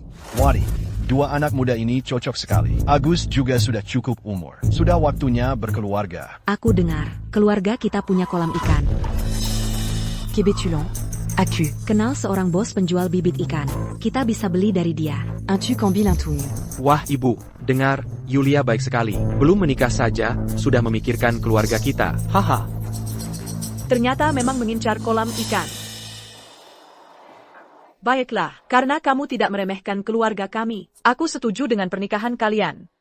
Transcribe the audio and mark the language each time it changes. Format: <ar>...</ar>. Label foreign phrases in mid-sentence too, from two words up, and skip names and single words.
<id>Wadi, dua anak muda ini cocok sekali. Agus juga sudah cukup umur. Sudah waktunya berkeluarga. Aku dengar, keluarga kita punya kolam ikan. Kebetulan, aku. Kenal seorang bos penjual bibit ikan. Kita bisa beli dari dia. Un tu kambil un tung. Wah ibu, dengar, Yulia baik sekali. Belum menikah saja, sudah memikirkan keluarga kita. Haha. Ternyata memang mengincar kolam ikan. Baiklah, karena kamu tidak meremehkan keluarga kami, aku setuju dengan pernikahan kalian.</id>